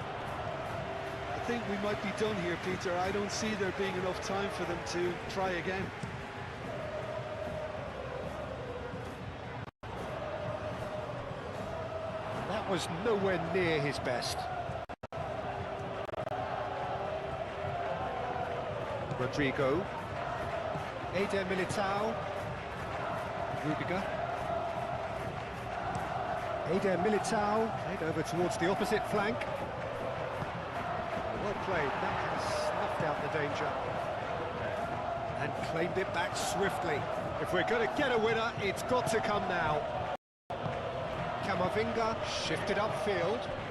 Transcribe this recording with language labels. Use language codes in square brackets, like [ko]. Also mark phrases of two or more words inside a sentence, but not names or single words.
[en] I think we might be done here, Peter. I don't see there being enough time for them to try again. That was nowhere near his best. Rodrigo. Eder Militao. Rudiger. Eder Militao. Played over towards the opposite flank. Well played. That has snuffed out the danger. And claimed it back swiftly. If we're going to get a winner, it's got to come now. Camavinga shifted upfield.